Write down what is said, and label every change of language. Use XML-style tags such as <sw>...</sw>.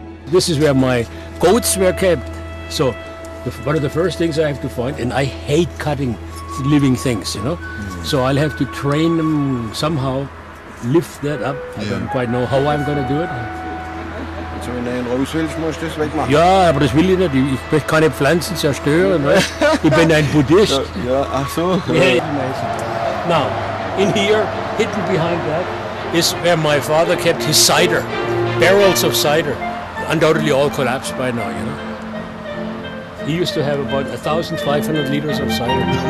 <en>This is where my goats were kept. So one of the first things I have to find, and I hate cutting living things, you know. So I'll have to train them somehow, lift that up. I don't quite know how I'm going to do it.</en> <de>Also wenn du einen raus willst, musst du das wegmachen. Ja, aber das will ich nicht. Ich möchte keine Pflanzen zerstören. Weißt? Ich bin ein Buddhist. Ja, ach so.</de> <en>Yeah. Now, in here, hidden behind that, is where my father kept his cider. Barrels of cider. Undoubtedly all collapsed by now, you know. He used to have about 1,500 liters of cider.</en>